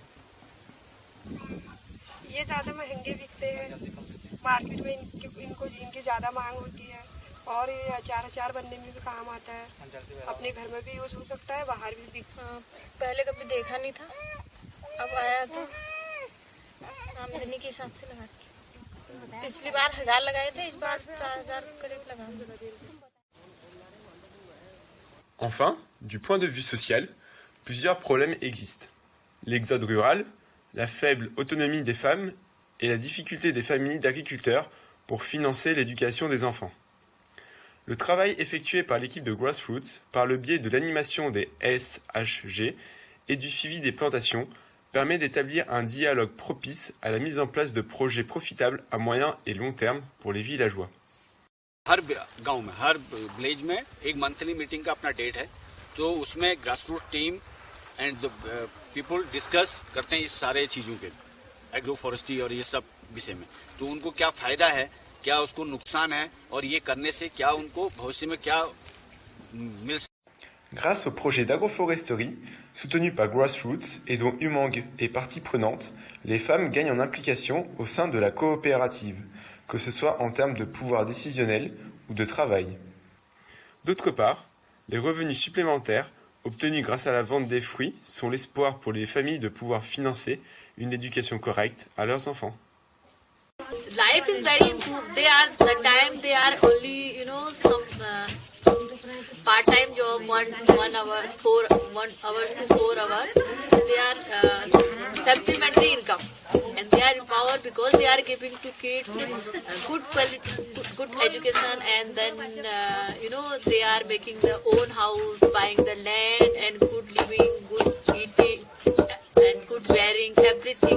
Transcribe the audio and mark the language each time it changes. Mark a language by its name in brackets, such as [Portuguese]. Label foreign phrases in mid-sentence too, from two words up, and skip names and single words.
[Hindi] ये ज्यादा महंगे बिकते हैं मार्केट में, इनकी ज्यादा मांग होती है और ये अचार बनने में भी काम आता है, अपने घर में भी यूज हो सकता है, बाहर भी पहले कभी देखा नहीं था, अब आया तो आमदनी के हिसाब से लगाते। पिछली बार 1000 लगाए थे, इस बार 4000 करीब लगाएंगे। [French] Enfin, du point de vue social, plusieurs problèmes existent. L'exode rural, la faible autonomie des femmes et la difficulté des familles d'agriculteurs pour financer l'éducation des enfants. Le travail effectué par l'équipe de Grassroots par le biais de l'animation des SHG et du suivi des plantations permet d'établir un dialogue propice à la mise en place de projets profitables à moyen et long terme pour les villageois. [Hindi] हर गांव में, हर विलेज में एक [English] monthly meeting [Hindi] का अपना डेट है, तो उसमें [English] Grassroots team and people discuss [Hindi] करते हैं इस सारे चीजों के, [English] agro forestry [Hindi] और ये सब विषय में। तो उनको क्या फायदा है, क्या उसको नुकसान है और ये करने से क्या उनको भविष्य में क्या मिल सकता है। [French] Grâce au projet d'agroforesterie soutenu par Grassroots et dont Umang est partie prenante, les femmes gagnent en implication au sein de la coopérative, que ce soit en termes de pouvoir décisionnel ou de travail. D'autre part, les revenus supplémentaires obtenus grâce à la vente des fruits sont l'espoir pour les familles de pouvoir financer une éducation correcte à leurs enfants. [English] Life is very improved. The time they are only, some part-time job, 1 hour to 4 hours. They are supplementary income, and they are empowered because they are giving to kids good quality, good education, and then they are making their own house, buying the land, and good living, good eating, and good wearing, everything.